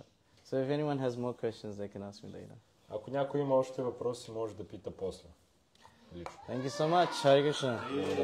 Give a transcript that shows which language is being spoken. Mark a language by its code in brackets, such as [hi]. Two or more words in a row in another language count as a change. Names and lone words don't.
[en] So if anyone has more questions, they can ask me later. [bg] Ако някой има още въпроси, може да пита после. Лично. [en] Thank you so much. [sa] Hare Krishna.